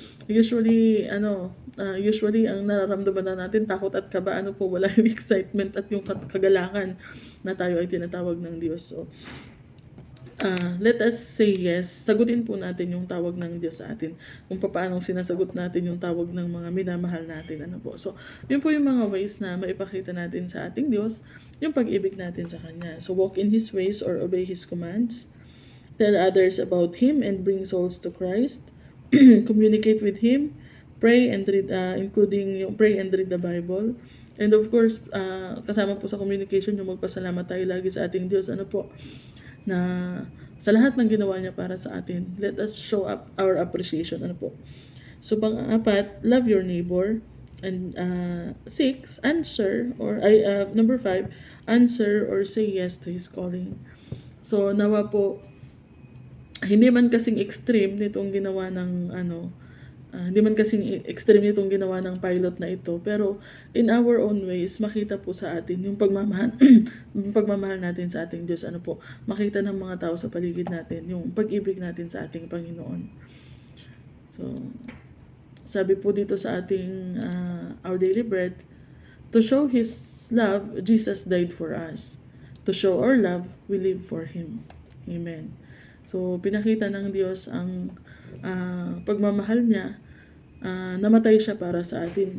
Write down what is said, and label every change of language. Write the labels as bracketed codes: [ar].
[tl] Usually ang nararamdaman na natin, takot at kaba, wala yung excitement at yung kagalakan na tayo ay tinatawag ng Diyos. [en] So, let us say yes. [tl] Sagutin po natin yung tawag ng Diyos sa atin. Kung paano sinasagot natin yung tawag ng mga minamahal natin. So, yun po yung mga ways na maipakita natin sa ating Diyos yung pag-ibig natin sa Kanya. [en] So, walk in His ways or obey His commands. Tell others about Him and bring souls to Christ. Communicate with Him. Pray and read, including yung pray and read the Bible. And of course, [tl] kasama po sa communication yung magpasalamat tayo lagi sa ating Diyos. Na sa lahat ng ginawa niya para sa atin. [en] Let us show up our appreciation. [tl] Ano po? So, pang-apat, [en] love your neighbor. And six, answer, or number five, answer or say yes to His calling. [tl] So, nawa po, hindi man kasing extreme nitong ginawa ng hindi man kasing extreme nitong ginawa ng pilot na ito, pero [en] in our own ways, [tl] makita po sa atin yung pagmamahal, yung pagmamahal natin sa ating Diyos. Ano po, makita ng mga tao sa paligid natin, yung pag-ibig natin sa ating Panginoon. So, sabi po dito sa ating Our Daily Bread, [en] to show His love, Jesus died for us. To show our love, we live for Him. Amen. [tl] So, pinakita ng Diyos ang pagmamahal niya, namatay siya para sa atin.